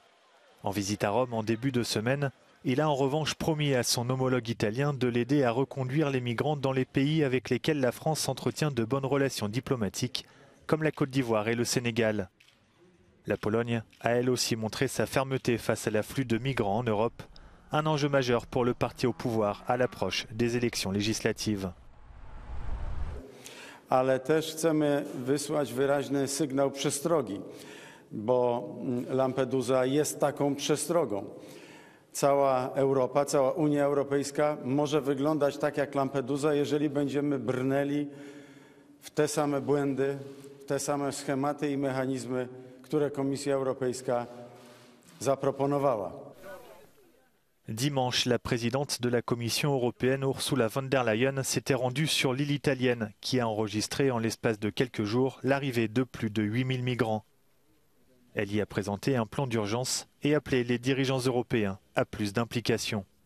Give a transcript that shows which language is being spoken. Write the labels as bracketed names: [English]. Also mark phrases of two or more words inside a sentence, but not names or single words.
[French] En visite à Rome en début de semaine, il a en revanche promis à son homologue italien de l'aider à reconduire les migrants dans les pays avec lesquels la France entretient de bonnes relations diplomatiques, comme la Côte d'Ivoire et le Sénégal. La Pologne a elle aussi montré sa fermeté face à l'afflux de migrants en Europe, un enjeu majeur pour le parti au pouvoir à l'approche des élections législatives. [Polish] Ale też chcemy wysłać wyraźny sygnał przestrogi, bo Lampedusa jest taką przestrogą. Cała Europa, cała Unia Europejska może wyglądać tak jak Lampedusa, jeżeli będziemy brnęli w te same błędy, w te same schematy i mechanizmy, które Komisja Europejska zaproponowała. [French] Dimanche, la présidente de la Commission européenne, Ursula von der Leyen, s'était rendue sur l'île italienne, qui a enregistré en l'espace de quelques jours l'arrivée de plus de 8000 migrants. Elle y a présenté un plan d'urgence et appelé les dirigeants européens à plus d'implication.